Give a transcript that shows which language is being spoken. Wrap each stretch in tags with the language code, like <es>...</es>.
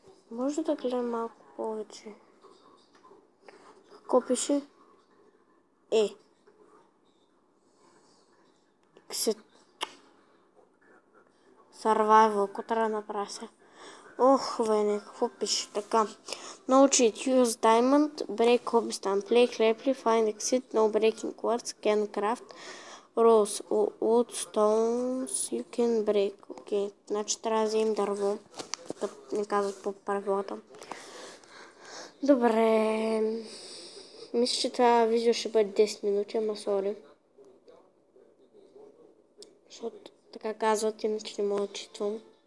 <bg>Може да гледам малко повече. Какво пише? Survival, какво трябва да направя сега? Ох, вене, какво пише? Така.</bg> <en>No cheat, use diamond, break cobblestone, play cleverly, find exit, no breaking quartz, can craft, rose, wood, stones, you can break.</en> <bg>Окей, значи трябва да вземем дърво, да не казват по правилата. Добре. Мисля, че това видео ще бъде 10 минути, ама сори. Защото така казват, иначе не мога да читвам.</bg>